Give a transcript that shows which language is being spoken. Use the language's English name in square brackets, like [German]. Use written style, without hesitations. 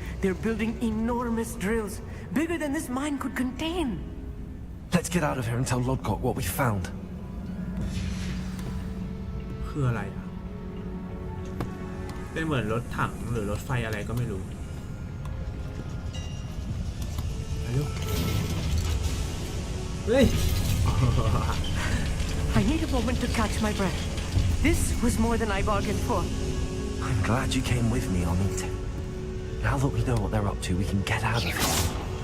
[English] They're building enormous drills, bigger than this mine could contain. Let's get out of here and tell Lodcock what we found. [Thai] คืออะไรอ่ะเป็นเหมือนรถถังหรือรถไฟอะไรก็ไม่รู้เฮ้ย [English] I need a moment to catch my breath. This was more than I bargained for. I'm glad you came with me, Amit. Now that we know what they're up to, we can get out of here.